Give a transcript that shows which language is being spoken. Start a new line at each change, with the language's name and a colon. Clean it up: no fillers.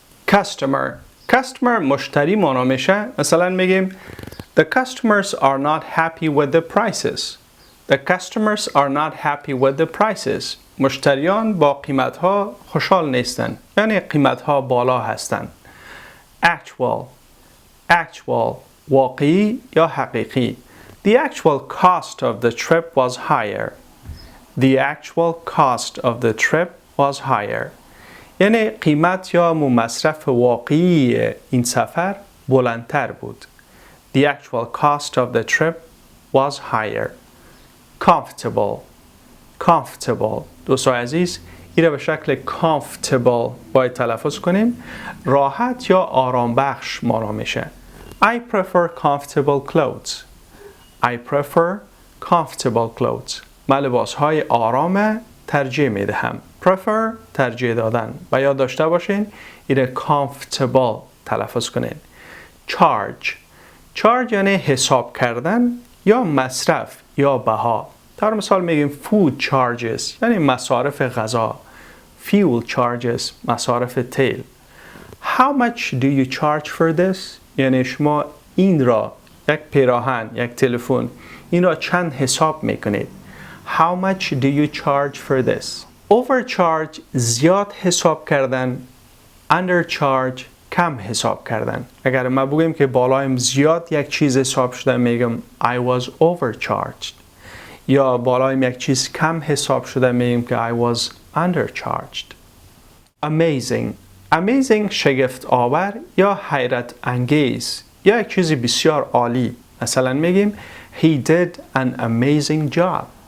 Persian: customer مشتری معنا میشه. مثلا میگیم
English: The customers are not happy with the prices. The customers are not happy with the prices.
Persian: مشتریان با قیمت ها خوشحال نیستن، یعنی قیمت ها بالا هستن. Actual واقعی یا حقیقی.
English: The actual cost of the trip was higher. The actual cost of the trip was higher.
Persian: یعنی قیمت یا مصرف واقعی این سفر بلندتر بود.
English: The actual cost of the trip was higher. Comfortable.
Persian: دوستان عزیز، این را به شکل comfortable باید تلفظ کنیم. راحت یا آرام بخش معنا میشه.
English: I prefer comfortable clothes.
Persian: من لباس های آرام ترجیح می دهم. Prefer ترجیح دادن. و یاد داشته باشین این comfortable تلفظ کنین. Charge یعنی حساب کردن یا مصرف یا بها. در مثال میگیم food charges یعنی مصارف غذا. Fuel charges مصارف تیل.
English: How much do you charge for this؟
Persian: یعنی شما این را یک پیراهن، یک تلفن، این را چند حساب میکنید؟ How much do you charge for this؟ Overcharge زیاد حساب کردن. Undercharge کم حساب کردن. اگر ما بگیم که بالایم زیاد یک چیز حساب شده میگم
English: I was overcharged.
Persian: یا بالایم یک چیز کم حساب شده میگیم که
English: I was undercharged.
Persian: Amazing شگفت آور یا حیرت انگیز یا یک چیزی بسیار عالی. مثلا میگیم
English: He did an amazing job.